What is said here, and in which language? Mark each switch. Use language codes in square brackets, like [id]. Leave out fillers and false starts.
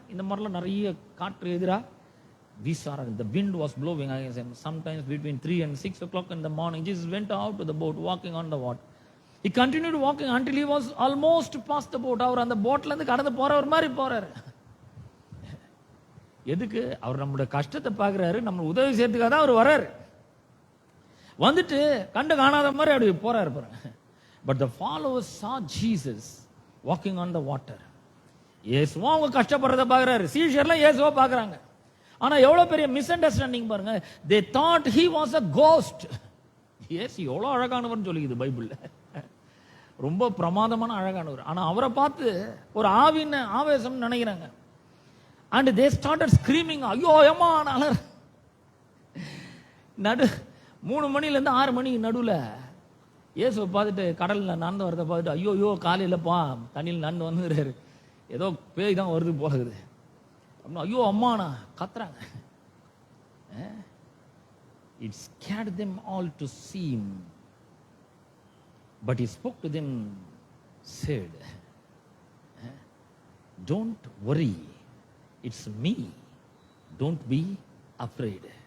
[ta] இந்த மாதிரிலாம் நிறைய காற்று எதிரா வீசார. [en] The wind was blowing against him. Sometimes between 3 and 6 o'clock in the morning, Jesus went out to the boat, walking on the water. He continued walking until he was almost past the boat. [ta] அவர் அந்த போட்ல இருந்து கடந்து போறவர் மாதிரி போறாரு. எதுக்கு? அவர் நம்மளோட கஷ்டத்தை பார்க்கிறாரு, நம்ம உதவி செய்யறதுக்காக தான் அவர் வர்றாரு. வந்துட்டு கண்டு காணாத மாதிரி அப்படி போறாரு பாருங்க. [en] But the followers saw Jesus walking on the water. [ta] இயேசுவா அவங்க கஷ்டப்படுறத பார்க்கறாரு, சீஷர்லாம் இயேசுவா பார்க்கறாங்க. ஆனா எவ்வளவு பெரிய மிஸ் அண்டர்ஸ்டாண்டிங் பாருங்க. [en] They thought he was a ghost. [ta] இயேசு எவ்வளவு அழகானவர்னு சொல்லிக்குது பைபிள்ல, ரொம்ப பிரமாதமான அழகானவர். ஆனா அவரை பார்த்து ஒரு ஆவின் ஆவேசம் நினைக்கிறாங்க. [en] And they started screaming, [ta] ஐயோ ஏமா அலர். நடு 3 மணில இருந்து 6 மணி நடுவுல இயேசுவை பார்த்துட்டு கடல்ல நடந்து வரதை பார்த்துட்டு, ஐயோ ஐயோ காலையிலப்பா தண்ணியில் நடந்து வந்துறாரு, ஏதோ பேய் தான் வருது போகுது அப்படின்னா ஐயோ அம்மாண்ணா கத்துறாங்க. [en] It scared them all to see him. But he spoke to them, said, don't worry, it's me, don't be afraid.